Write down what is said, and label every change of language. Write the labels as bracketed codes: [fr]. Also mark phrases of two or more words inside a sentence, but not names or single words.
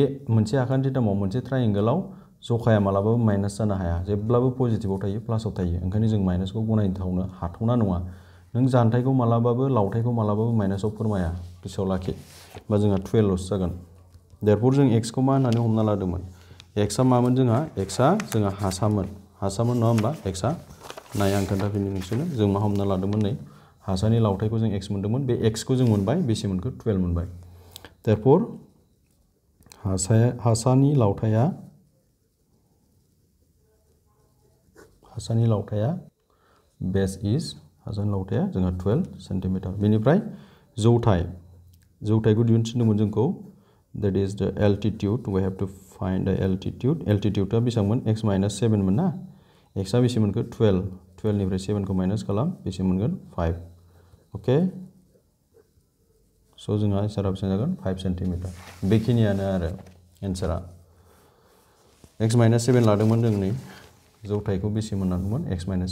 [brx] मोनसे आखान्थि 3आव मोनसे ट्राइएंगलाव जखाया मालाबाबो माइनास जानो हाया जेब्लाबो पजिटिभआव थायो प्लासआव थायो ओंखायनो जों माइनासखौ गनायथावनो हाथावना नङा नों जानथायखौ मालाबाबो लावथायखौ मालाबाबो माइनासाव फोरमाया गोसोआव लाखि होमबा जोंहा 12 ल'सो जागोन देयरफर जों x खौ मा होननानै हमना लादोंमोन x आ मामोन जोंहा x आ जोंहा हासामोन नङा होमबा x आ नाय आं खोन्थाफिननो नोंसोरनो जों मा हमना लादोंमोन नै हासानि लावथायखौ जों x मोन्दोंमोन बे x खौ जों मोनबाय बेसे मोनखो 12 मोनबाय देयरफर हासानि लावथाया [en] base is [brx] हासानि लावथाया जोंहा 12 सेन्टिमिटार बेनिफ्राय जौथायखौ दिहुनथिनदोंमोन जोंखौ [en] that is the altitude we have to find the altitude [brx] आ बेसेबांमोन x - 7 मोन ना x आ बेसे मोनखो 12 निफ्राय 7 खौ माइनास खालाम बेसे मोनगोन 5 अके स' जोंहा एन्सारा बेसेबां जागोन 5 सेन्टिमिटार बेखिनियानो आरो एन्सारा x - 7 लादोंमोन जों नै जौथायखौ बेसे मोननांगौमोन x -